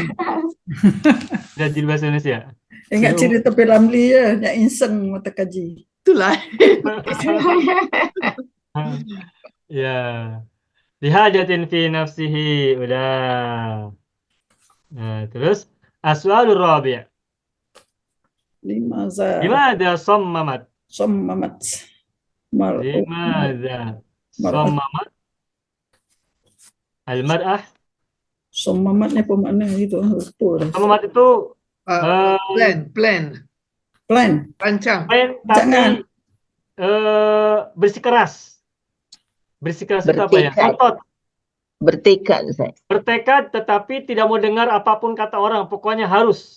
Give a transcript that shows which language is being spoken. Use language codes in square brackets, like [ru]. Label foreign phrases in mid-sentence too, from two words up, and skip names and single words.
[ms] Sudah jadi bahasa Indonesia? Ingat cerita P.Ramlee ya, yang iseng mata kaji. Itulah. Ya. [ar] لحاجة في نفسه. Udah. [ms] Nah, terus [ar] السؤال الرابع'. لماذا صممت? لماذا صممت المرأة? [ms] Sammamat ni apa makna itu? Sammamat itu Plan. Rancang. Tapi bersikeras. Bersikeras itu apa ya? Bertekad, Ustaz. Bertekad tetapi tidak mau dengar apapun kata orang, pokoknya harus.